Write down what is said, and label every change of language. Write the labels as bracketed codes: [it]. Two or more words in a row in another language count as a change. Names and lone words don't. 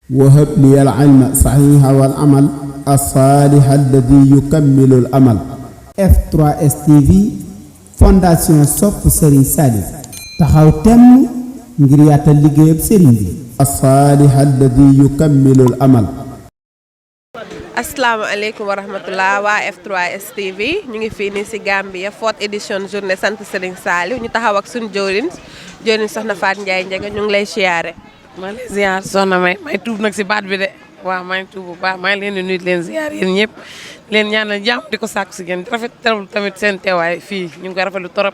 [ar] وهب لي العلم صحيح والعمل الصالح الذي يكمل الأمل. [wo] F3S TV Fondation Sopp Serigne Saliou taxaw temm ngir yaatal liggéeyub Serigne bi. [ar] الصالح الذي يكمل الأمل. السلام عليكم ورحمة الله [wo] waa F3S TV ñu ngi fii nii si Gambia 4th [fr] édition journée [wo] sant Serigne Saliou ñu taxaw ak suñu jëwriñ soxna Fatou Ndiaye Ndiaga ñu ngi lay siyaare. maa ngi lay ziar soxna may tuub nag si baat bi de waaw maa ngi tuub bu baax maa ngi leen di nuyu leen ziar yéen ñëpp leen ñaanal jàmm di ko sàkku si ngeen rafet tamit seen teewaay fii ñu ngi ko rafetlu torop.